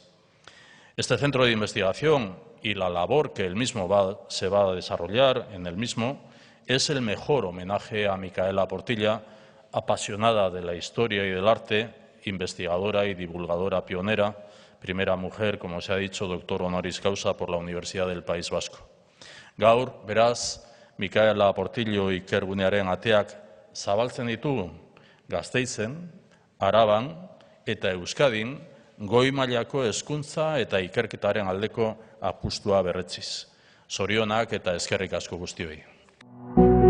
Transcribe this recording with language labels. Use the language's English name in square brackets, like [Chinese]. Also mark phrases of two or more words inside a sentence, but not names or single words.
[Spanish] Este centro de investigación y la labor que el mismo se va a desarrollar en el mismo es el mejor homenaje a Mikaela Portilla, apasionada de la historia y del arte, investigadora y divulgadora pionera, primera mujer, como se ha dicho, doctor honoris causa por la Universidad del País Vasco. [Basque] Gaur, beraz, Mikaela Portillo ikergunearen ateak zabaltzen ditugu Gasteizen, Araban eta Euskadin goi mailako hezkuntza eta ikerketaren aldeko apustua berretziz. Zorionak eta eskerrik asko guztioi.